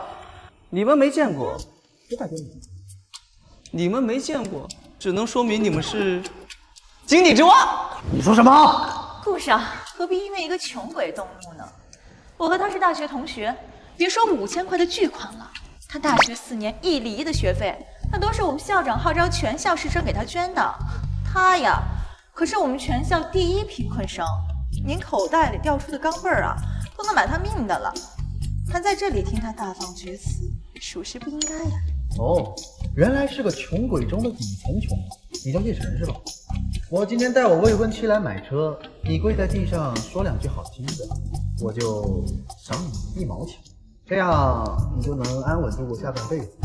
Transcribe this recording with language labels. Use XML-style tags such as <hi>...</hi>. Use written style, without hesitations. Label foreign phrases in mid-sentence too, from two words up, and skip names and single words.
<zh>你們沒見過，不代表你們沒見過，只能說明你們是井底之蛙。你說什麼？顧少，何必因為一個窮鬼動怒呢？我和他是大學同學，別說5000塊的巨款了，他大學4年1離1的學費，那都是我們校長號召全校師生給他捐的。他呀，可是我們全校第一貧困生，您口袋裡掉出的鋼镚兒啊，都能买他命的了。还在這裡聽他大放厥詞，屬實不應該呀。哦，原來是個窮鬼中的底層窮。你叫葉晨是吧？我今天帶我未婚妻來買車，你跪在地上說2句好聽的，我就賞你1毛錢，這樣你就能安穩度過下半輩子。</zh>